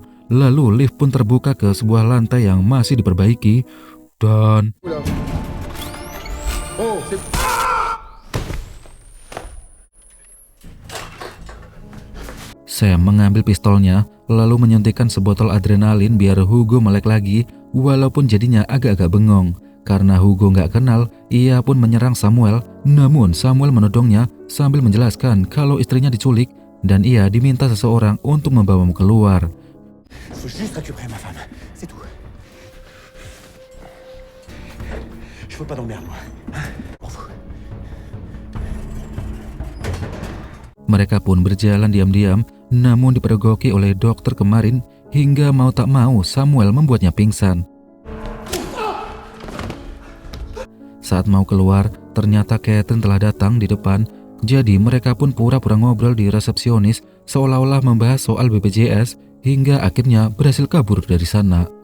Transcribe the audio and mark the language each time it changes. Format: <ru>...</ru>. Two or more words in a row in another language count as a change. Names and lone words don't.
<id>Lalu lift pun terbuka ke sebuah lantai yang masih diperbaiki dan Sam mengambil pistolnya, lalu menyuntikkan sebotol adrenalin biar Hugo melek lagi, walaupun jadinya agak-agak bengong. Karena Hugo nggak kenal, ia pun menyerang Samuel, namun Samuel menodongnya sambil menjelaskan kalau istrinya diculik dan ia diminta seseorang untuk membawamu keluar.</id> <fr>Faut juste récupérer ma femme, c'est tout. Je veux pas d'emmerde, moi. M'en fous.</fr> <id>Mereka pun berjalan diam-diam, namun dipergoki oleh dokter kemarin hingga mau tak mau Samuel membuatnya pingsan. Saat mau keluar, ternyata Catherine telah datang di depan, jadi mereka pun pura-pura ngobrol di resepsionis seolah-olah membahas soal BPJS hingga akhirnya berhasil kabur dari sana.</id>